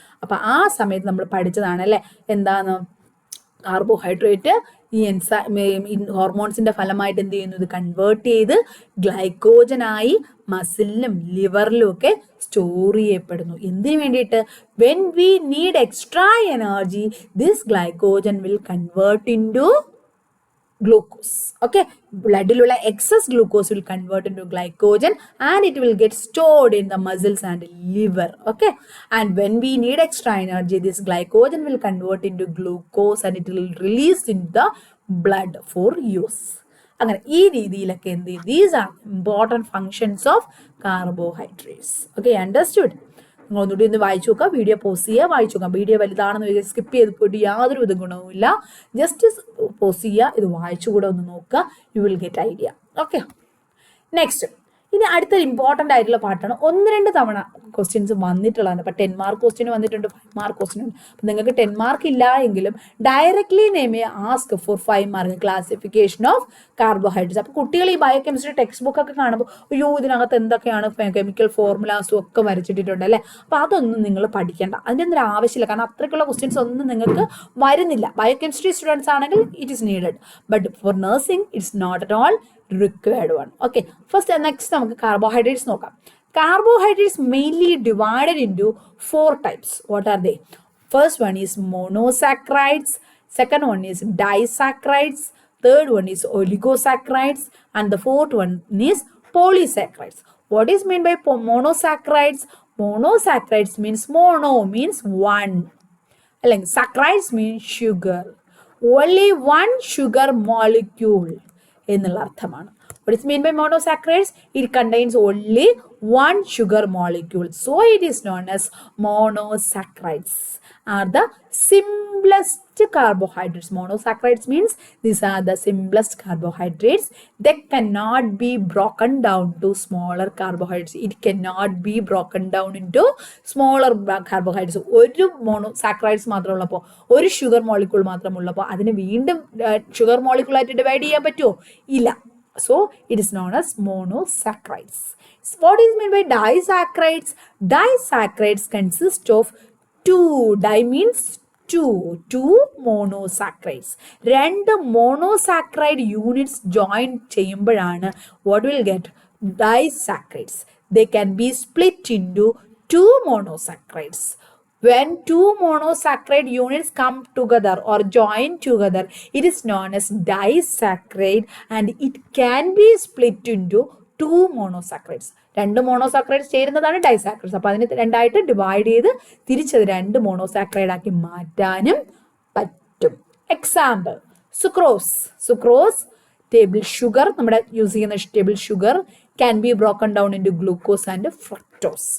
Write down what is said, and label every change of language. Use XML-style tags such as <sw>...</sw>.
<ml>അപ്പൊ ആ സമയത്ത് നമ്മൾ പഠിച്ചതാണ് അല്ലെ, എന്താണ് കാർബോഹൈഡ്രേറ്റ് ഈ ഹോർമോൺസിന്റെ ഫലമായിട്ട് എന്ത് ചെയ്യുന്നു? ഇത് കൺവേർട്ട് ചെയ്ത് ഗ്ലൈക്കോജനായി മസിലിലും ലിവറിലും ഒക്കെ സ്റ്റോർ ചെയ്യപ്പെടുന്നു. എന്തിനു വേണ്ടിയിട്ട്?</ml> <en>When we need extra energy this glycogen will convert into glucose. Okay, bloodilula excess glucose will convert into glycogen and it will get stored in the muscles and liver. Okay, and when we need extra energy, this glycogen will convert into glucose and it will release in the blood for use.</en> <ml>അങ്ങനെ ഈ രീതിയിലൊക്കെ എന്ത് ചെയ്യും?</ml> <en>These are important functions of carbohydrates. Okay, understood?</en> <ml>നിങ്ങൾ ഒന്നുകൂടി ഒന്ന് വായിച്ചു നോക്കുക, വീഡിയോ പോസ് ചെയ്യുക, വായിച്ചു നോക്കാം. വീഡിയോ വലുതാണെന്ന് സ്കിപ്പ് ചെയ്ത് പോയിട്ട് യാതൊരു വിധ ഗുണവുമില്ല. ജസ്റ്റ് പോസ് ചെയ്യുക, ഇത് വായിച്ചുകൂടെ ഒന്ന് നോക്കുക,</ml> <en>You will get idea.</en> <ml>Okay, next, ഇനി അടുത്തൊരു ഇമ്പോർട്ടൻ്റ് ആയിട്ടുള്ള പാട്ടാണ്. 1-2 തവണ ക്വസ്റ്റ്യൻസ് വന്നിട്ടുള്ളതാണ്. അപ്പം 10 മാർക്ക് ക്വസ്റ്റ്യൻ വന്നിട്ടുണ്ട്, 5 മാർക്ക് ക്വസ്റ്റ്യൻ ഉണ്ട്. അപ്പം നിങ്ങൾക്ക് 10 മാർക്ക് ഇല്ല എങ്കിലും directly നെയ്മേ ask for 5 mark classification of carbohydrates. അപ്പോൾ കുട്ടികൾ ഈ ബയോകെമിസ്ട്രി ടെക്സ്റ്റ് ബുക്ക് ഒക്കെ കാണുമ്പോൾ അയ്യോ ഇതിനകത്ത് എന്തൊക്കെയാണ് കെമിക്കൽ ഫോർമുലാസും ഒക്കെ വരച്ചിട്ടിട്ടുണ്ട് അല്ലേ, അപ്പോൾ അതൊന്നും നിങ്ങൾ പഠിക്കേണ്ട, അതിൻ്റെ ഒന്നും ആവശ്യമില്ല. കാരണം അത്രയ്ക്കുള്ള ക്വസ്റ്റ്യൻസ് ഒന്നും നിങ്ങൾക്ക് വരുന്നില്ല. ബയോകെമിസ്ട്രി സ്റ്റുഡൻസ് ആണെങ്കിൽ</ml> <en>It is needed, but for nursing it's not at all required one. Okay, first next നമുക്ക് carbohydrates നോക്കാം. Carbohydrates mainly divided into 4 types. What are they? First one is monosaccharides, second one is disaccharides, third one is oligosaccharides, and the fourth one is polysaccharides. What is meant by monosaccharides? Monosaccharides means mono means one, like saccharides means sugar, only one sugar molecule</en> <ml>എന്നുള്ള അർത്ഥമാണ്.</ml> <en>What is meant by monosaccharides? It contains only one sugar molecule, so it is known as monosaccharides. Are the simplest carbohydrates. Monosaccharides means these are the simplest carbohydrates. They cannot be broken down to smaller carbohydrates. It cannot be broken down into smaller carbohydrates.</en> <ml>ഒരു monosaccharides മാത്രമുള്ളപ്പോൾ, ഒരു sugar molecule മാത്രമുള്ളപ്പോൾ അതിന് വീണ്ടും sugar മോളിക്യൂളായിട്ട് divide ചെയ്യാൻ പറ്റുമോ? ഇല്ല.</ml> <en>So it is known as monosaccharides. What is meant by disaccharides? Disaccharides consist of 2. Di means 2 monosaccharides. 2 monosaccharide units join ചെയ്യുമ്പോഴാണ് what will get disaccharides. They can be split into 2 monosaccharides. When 2 monosaccharide units come together or join together, it is known as disaccharide and it can be split into 2 monosaccharides.</en> <ml>2 monosaccharides ചേരുന്നതാണ് disaccharides. അപ്പോൾ അതിനെ രണ്ടായിട്ട് divide ചെയ്ത് തിരിച്ചത് 2 monosaccharide ആക്കി മാറ്റാനും പറ്റും.</ml> <en>example, sucrose table sugar,</en> <ml>നമ്മുടെ യൂസ് ചെയ്യുന്ന</ml> <en>Table sugar can be broken down into glucose and fructose.</en>